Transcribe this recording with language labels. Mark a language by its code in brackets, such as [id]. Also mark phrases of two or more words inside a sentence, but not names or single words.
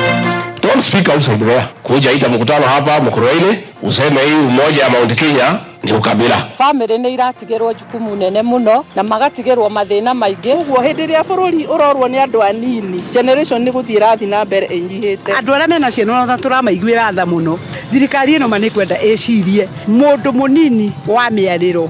[en] Don't speak out of there. [sw] Kuja ita mkutano hapa Mkuruaini, useme hii umoja ya Mount Kenya ni ukabira. [ki] Family ni iratigirwo jukumu nene muno na magatigirwo mathina maingi. Uguo hindi ria bururi urorwo ni andu anini, generation ni guthira thi na mbere inyihite. Andu aria mena ciana na turamaiguira tha muno. Thirikari ino manikwenda ecirie mundu munini wa miariro.